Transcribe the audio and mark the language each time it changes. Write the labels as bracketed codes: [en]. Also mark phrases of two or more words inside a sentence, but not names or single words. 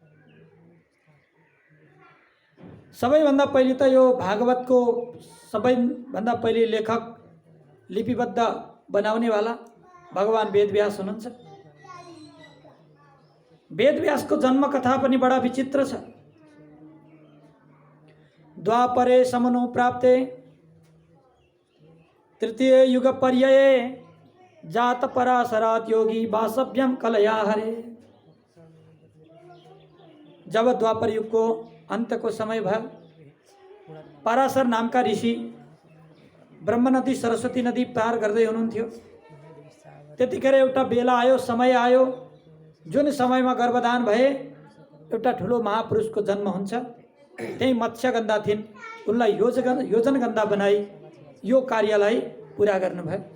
[ne] सबैभन्दा पहिले त यो भागवतको सबैभन्दा पहिले लेखक, लिपिबद्ध बनाउनेवाला भगवान वेदव्यास हुनुहुन्छ। वेदव्यासको जन्म कथा पनि बडा विचित्र छ। [sa] द्वापरे समनो प्राप्ते तृतीय युग पर्याये जात पराशरात योगी वासव्यम कलया हरे। [ne] जब द्वापर युग को अंत को समय भयो, पराशर नामका ऋषि ब्रह्म नदी सरस्वती नदी पार गर्दै हुनुहुन्थ्यो। त्यतिखेर एउटा बेला आयो, समय आयो, जुन समयमा गर्भदान भए एउटा ठुलो महापुरुषको जन्म हुन्छ। त्यही मत्स्यगन्धा थिइन्। उनलाई योजनगन्धा बनाई यो कार्यलाई पूरा गर्नुभयो।